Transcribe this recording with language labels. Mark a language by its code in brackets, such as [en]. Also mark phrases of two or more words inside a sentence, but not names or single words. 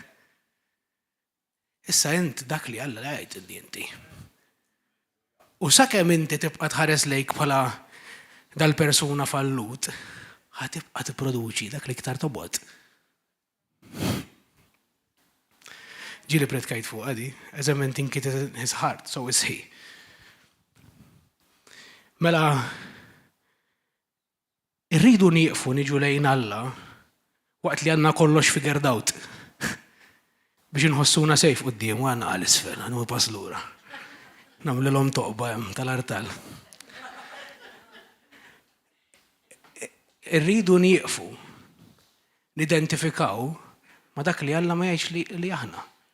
[mt] Issa int dak li Alla jgħid inti. U sakemm inti tibqa' tħares lejk bħala dal-persuna fallut, ħatibqa' tipproduċi dak li iktar tobgħod. Ġieli predkajt fuq għadi, [en] as a man thinketh in his heart, so is he. [mt] Mela, irridu nieqfu niġu lejn Alla waqt li għandna kollox [en] figured out [mt] biex inħossuna sejf quddiem u għandna għal isfel, għandu pass lura. Nagħmlilhom toqba hemm tal-artal. Irridu nieqfu nidentifikaw ma dak li Alla ma jgħidx li aħna.